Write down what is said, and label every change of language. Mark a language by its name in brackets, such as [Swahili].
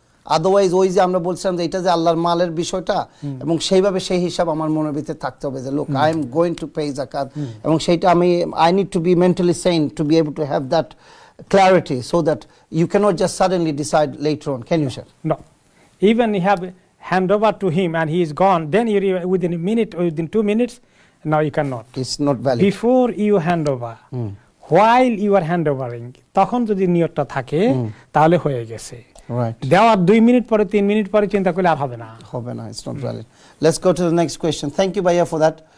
[Bangla] Otherwise ওই যে আমরা বলছিলাম যে এটা যে আল্লাহর মালের বিষয়টা, এবং সেইভাবে সেই হিসাব আমার মনের ভিতরে থাকতে হবে যে লোক [English] I am going to pay জাকাত, [Bangla] এবং সেইটা আমি [English] I need to be mentally sane to be able to have that clarity so that you cannot just suddenly decide later on. Can you, sir? No. Even you have hand over to him and he is gone, then you within a minute or within 2 minutes, now you cannot. It's not valid. Before you hand over, while you are hand overing, [Bangla] তখন যদি নিয়তটা থাকে তাহলে হয়ে গেছে। [English] Right. [Bangla] দেওয়ার 2 minute পরে 3 minute পরে চিন্তা করলে আর হবে না। হবে না, [English] it's not valid. Let's go to the next question. Thank you, Bhaiya, for that.